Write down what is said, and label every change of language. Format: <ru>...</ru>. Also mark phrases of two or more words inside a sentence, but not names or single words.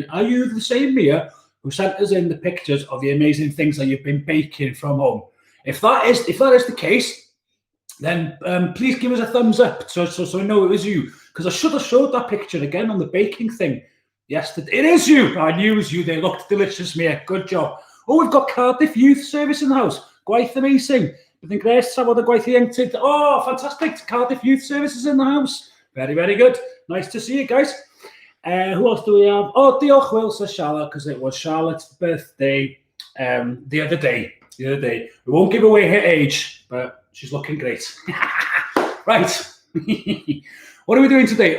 <en>Are you the same Mia who sent us in the pictures of the amazing things that you've been baking from home? If that is the case, then please give us a thumbs up so I know it was you. Because I should have showed that picture again on the baking thing yesterday. It is you. I knew it was you. They looked delicious, Mia. Good job. Oh, we've got Cardiff Youth Service in the house.</en> <cy>Gwaith amazing. Byddai'n gres trafod y gwaith ieuenctid.</cy> <en>Oh, fantastic. Cardiff Youth Services in the house. Very, very good. Nice to see you guys. Who else do we have? Oh, diolch, Will, says Charlotte, because it was Charlotte's birthday the other day. We won't give away her age, but she's looking great. Right. What are we doing today?</en>